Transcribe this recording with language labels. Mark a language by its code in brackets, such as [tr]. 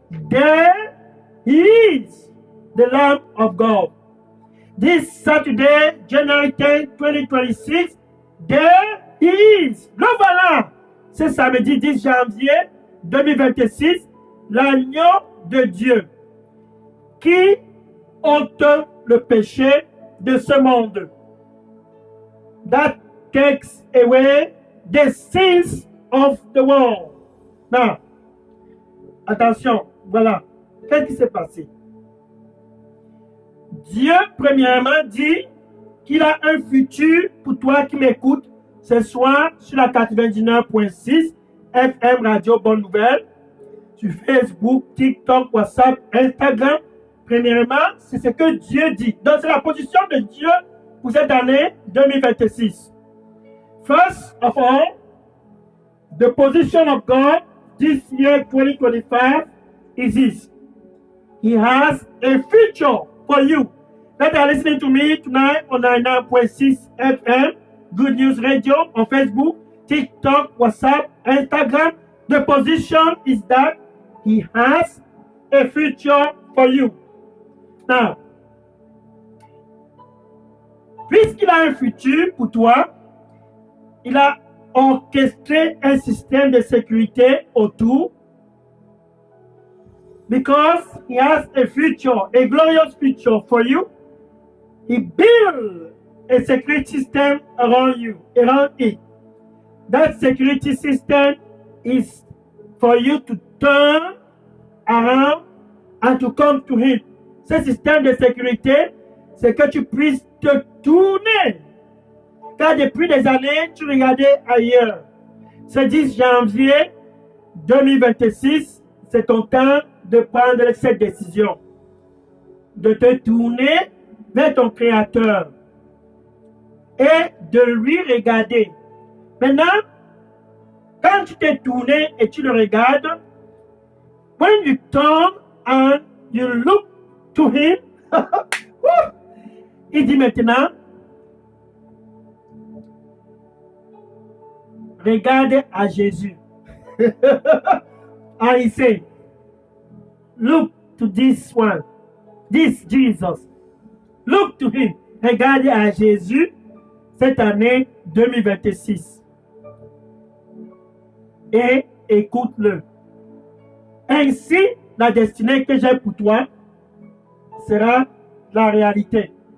[en] There He is, the Lamb of God. This Saturday, January 10, 2026, there He is. [fr] Le voilà. C'est samedi 10 janvier 2026, l'agneau de Dieu qui ôte le péché de ce monde. [en] That takes away the sins of the world. [fr] Now, attention, voilà. Qu'est-ce qui s'est passé? Dieu, premièrement, dit qu'il a un futur pour toi qui m'écoutes ce soir sur la 99.6 FM Radio Bonne Nouvelle, sur Facebook, TikTok, WhatsApp, Instagram. Premièrement, c'est ce que Dieu dit. Donc, c'est la position de Dieu pour cette année 2026. [en] First of all, the position of God this year 2025 is this. He has a future for you that are listening to me tonight on 99.6 FM, Good News Radio, on Facebook, TikTok, WhatsApp, Instagram. The position is that He has a future for you. [fr] Now, puisqu'il a un futur pour toi, il a orchestré un système de sécurité autour. [en] Because He has a future, a glorious future for you, He built a security system around you, around it. That security system is for you to turn around and to come to Him. [fr] Ce système de sécurité, c'est que tu puisses te tourner. Car depuis des années, tu regardais ailleurs. Ce 10 janvier 2026, c'est ton temps de prendre cette décision. De te tourner vers ton Créateur. Et de lui regarder. Maintenant, quand tu t'es tourné et tu le regardes, [en] when you turn and you look to Him, [fr] il dit maintenant, regarde à Jésus. [en] And he said, look to this one, this Jesus. Look to Him. [fr] Regarde à Jésus cette année 2026. Et écoute-le. Ainsi, la destinée que j'ai pour toi sera la réalité.